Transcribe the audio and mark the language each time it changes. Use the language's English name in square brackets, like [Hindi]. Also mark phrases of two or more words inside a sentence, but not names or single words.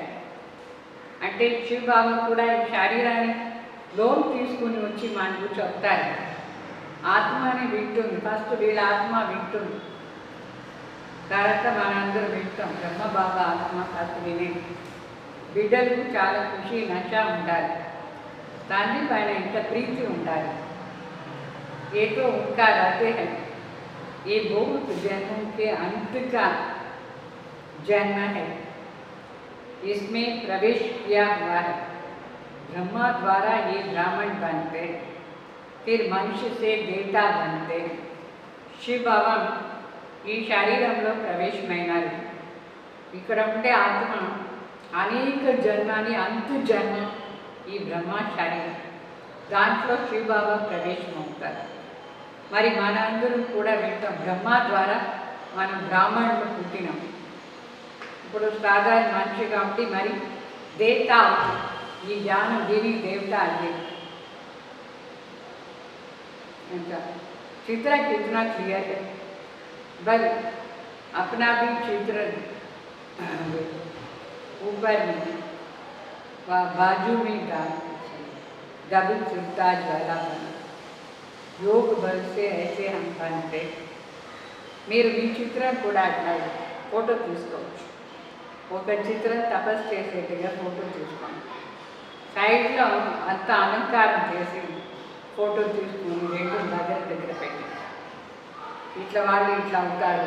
[Telugu] అంటే శివ బాబా కూడా ఈ శరీరాన్ని లోన్ తీసుకుని వచ్చి మనకు చెప్తారు. ఆత్మని వింటుంది, ఫస్ట్ వీళ్ళ ఆత్మ వింటుంది, తర్వాత మనందరూ వింటాం. బ్రహ్మ బాబా ఆత్మ ఫస్ట్ వినే. బిడ్డలకు చాలా [Hindi] खुशी नशा [Telugu] ఉండాలి, తండ్రి పైన ఇంత ప్రీతి ఉండాలి. [Hindi] ये तो उनका रहते हैं. ये बहुत जन्मों के अंत का जन्म है, इसमें प्रवेश किया हुआ है. ब्रह्मा द्वारा ये ब्राह्मण बनते, फिर मनुष्य से देवता बनते. [Telugu] शिव बाबा ఈ శరీరంలో ప్రవేశమైనారు. ఇక్కడ ఉండే ఆత్మ అనేక జన్మాని అంతు జన్మ ఈ బ్రహ్మ శరీరం, దాంట్లో శివ బాబా ప్రవేశం అవుతారు. మరి మనందరం కూడా వింటాం, బ్రహ్మ ద్వారా మనం బ్రాహ్మణులు పుట్టినాం. ఇప్పుడు సాధారణ మనిషి కాబట్టి మరి దేవత అవుతుంది. ఈ జ్ఞానం దేవి దేవత అయ్యేది. [Hindi] अच्छा, चित्र कितना क्लियर है. बस अपना भी चित्र ऊपर में बाजू में डबल सिरताज वाला बना. योग बल से ऐसे हम बनते. [Telugu] మీరు మీ చిత్రం కూడా అట్లా ఫోటో తీసుకోవచ్చు. ఒక చిత్రం తపస్సు చేసేట్టుగా ఫోటో తీసుకోండి. సైడ్లో అంత అలంకారం చేసి ఫోటో తీసుకుని రెండు దగ్గర పెట్టి ఇట్లా వాళ్ళు ఇట్లా అవుతారు.